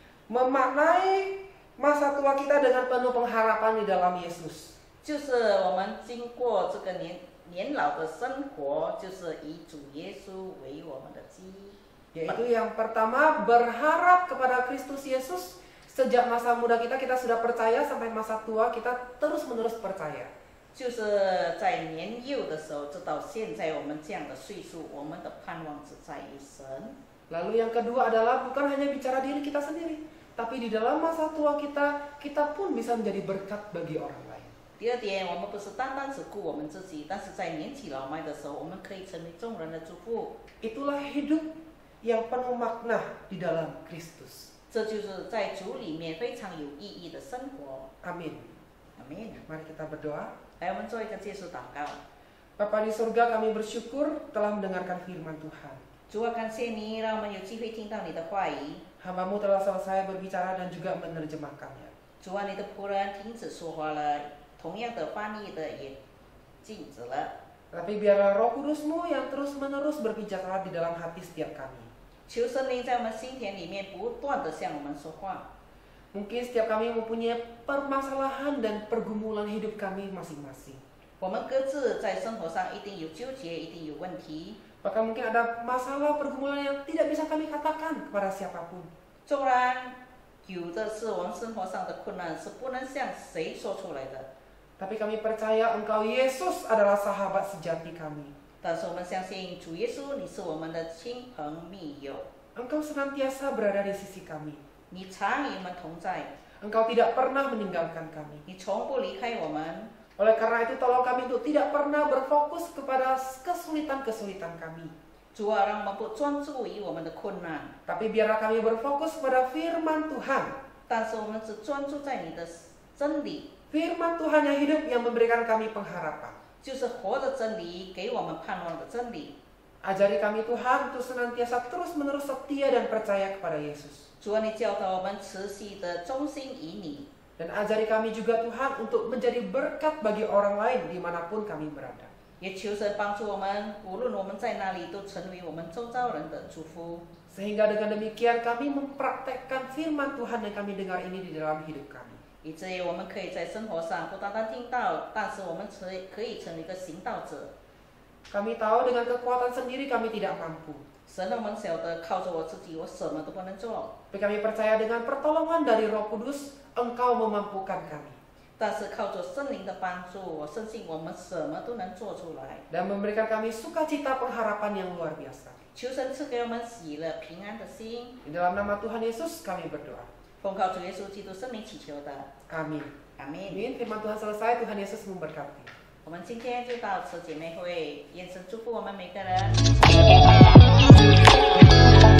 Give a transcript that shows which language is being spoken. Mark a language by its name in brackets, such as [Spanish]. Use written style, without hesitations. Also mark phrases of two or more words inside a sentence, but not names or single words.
[Indonesian] memaknai masa tua kita dengan penuh pengharapan di dalam Yesus. [Chinese] 就是我们经过这个年老的生活，就是以主耶稣为我们的基。 [Indonesian] Yaitu yang pertama, berharap kepada Kristus Yesus. Sejak masa muda kita sudah percaya, sampai masa tua kita terus-menerus percaya. [Chinese] 就是在年幼的时候，直到现在我们这样的岁数，我们的盼望只在于神。 [Indonesian] Lalu yang kedua adalah bukan hanya bicara diri kita sendiri, tapi di dalam masa tua kita pun bisa menjadi berkat bagi orang lain. [Chinese] 第二点，我们不是单单只顾我们自己，但是在年纪老迈的时候，我们可以成为众人的祝福。 [Indonesian] Itulah hidup yang penuh makna di dalam Kristus. [Chinese] 这就是在主里面非常有意义的生活。 [Indonesian] Amin. [Chinese] 阿门。 [Indonesian] Mari kita berdoa. [Chinese] 来，我们做一个结束祷告。 [Indonesian] Bapa di surga, kami bersyukur telah mendengarkan firman Tuhan. [Chinese] 主啊，感谢你，让我们有机会听到你的话语。 [Indonesian] Hamba-Mu telah selesai berbicara dan juga menerjemahkannya. [Chinese] 主啊，你的仆人停止说话了，同样的翻译的也禁止了。 [Indonesian] Tapi biarlah Roh Kudus-Mu yang terus-menerus berbicara di dalam hati setiap kami. [Chinese] 求圣灵在我们心田里面不断的向我们说话。 [Indonesian] Mungkin setiap kami mempunyai permasalahan dan pergumulan hidup kami masing-masing. [Chinese] 我们各自在生活上一定有纠结，一定有问题。 [Indonesian] Bahkan mungkin ada masalah pergumulan yang tidak bisa kami katakan kepada siapapun. [Chinese] 纵然有的是我们生活上的困难，是不能向谁说出来的。 [Indonesian] Tapi kami percaya Engkau Yesus adalah sahabat sejati kami. [Chinese] 但是我们相信主耶稣，你是我们的亲朋密友， [Indonesian] Engkau senantiasa berada di sisi kami. [Chinese] 你常与我们同在， [Indonesian] Engkau tidak pernah meninggalkan kami. [Chinese] 你从不离开我们。 [Indonesian] Oleh karena itu tolong kami untuk tidak pernah berfokus kepada kesulitan-kesulitan kami. [Chinese] 主啊，让我们不专注于我们的困难， [Indonesian] Tapi biarlah kami berfokus pada firman Tuhan. [Chinese] 但是我们只专注在你的真理， [Indonesian] Firman Tuhan yang hidup yang memberikan kami pengharapan. [Chinese] 就是活的真理，给我们盼望的真理。 [Indonesian] Ajari kami Tuhan untuk senantiasa terus-menerus setia dan percaya kepada Yesus. [Chinese] 主啊，你教导我们持续的忠心于你， [Indonesian] Dan ajari kami juga Tuhan untuk menjadi berkat bagi orang lain dimanapun kami berada. [Chinese] 也求神帮助我们，无论我们在哪里，都成为我们周遭人的祝福。 [Indonesian] Sehingga dengan demikian kami mempraktekkan firman Tuhan yang kami dengar ini di dalam hidup kami. [Chinese] 以至于我们可以在生活上不单单听到，但是我们可以成为一个行道者。 [Indonesian] Kami tahu dengan kekuatan sendiri kami tidak mampu. [Chinese] 神让我们晓得，靠着我自己，我什么都不能做。 [Indonesian] Tapi kami percaya dengan pertolongan dari Roh Kudus, Engkau memampukan kami. [Chinese] 但是靠着圣灵的帮助，我相信我们什么都能做出来。 [Indonesian] Dan memberikan kami sukacita pengharapan yang luar biasa. [Chinese] 求神赐给我们喜乐、平安的心。 [Indonesian] Di dalam nama Tuhan Yesus kami berdoa. [Chinese] 奉靠主耶稣基督圣名祈求的， [Indonesian] Amin. [Chinese] 阿门。 [Indonesian] Amin. Firman Tuhan selesai. Tuhan Yesus memberkati. [Chinese] 我们今天就到此姐妹会，愿神祝福我们每个人。